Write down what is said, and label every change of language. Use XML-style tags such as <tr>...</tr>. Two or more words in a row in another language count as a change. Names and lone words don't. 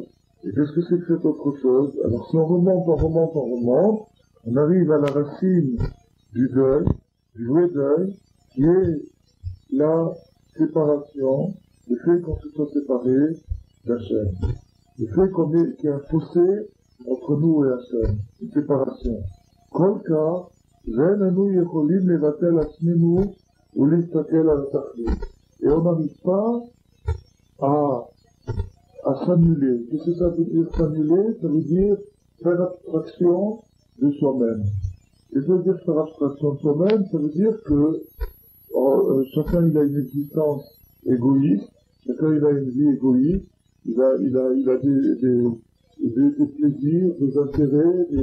<fr>Et qu'est-ce que c'est que cette autre chose? Alors si on remonte, on arrive à la racine du deuil, du vrai deuil, qui est la séparation, le fait qu'on se soit séparé d'Hachem. Le fait qu'il y a un fossé entre nous et Hachem, une séparation.</fr> <he>כל כך, ואיננו יכולים לבטל עצמנו או להסתכל על תכלית.</he> <fr>Et on n'arrive pas à s'annuler. Qu'est-ce que ça veut dire s'annuler? Ça veut dire faire abstraction de soi-même. Et ça veut dire faire abstraction de soi-même, ça veut dire que chacun il a une existence égoïste, chacun il a une vie égoïste, il a des plaisirs, des intérêts,</fr>